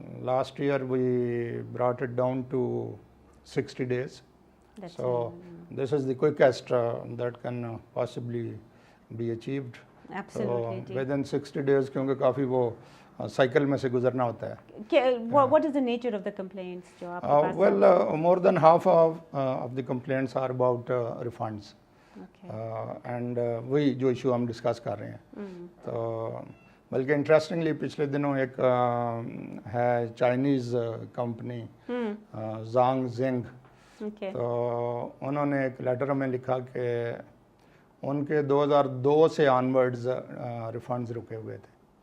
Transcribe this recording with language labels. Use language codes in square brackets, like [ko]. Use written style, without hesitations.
[en] Last year we brought it down to 60 days. So this is the quickest that can possibly be achieved. Absolutely. within 60 days [ur] کیونکہ کافی وہ cycle میں سے گزرنا ہوتا ہے. [en] What is the nature of the complaints [ur] جو آپ کے پاس؟ [en] Well, more than half of the complaints are about refunds. [ur] And وہی جو ایشو ہم ڈسکس کر رہے ہیں. تو بلکہ انٹرسٹنگلی پچھلے دنوں ایک ہے چائنیز کمپنی زانگ زنگ, تو انہوں نے ایک لیٹر میں لکھا کہ ان کے 2002 سے آنورڈز ریفنڈز رکے ہوئے تھے.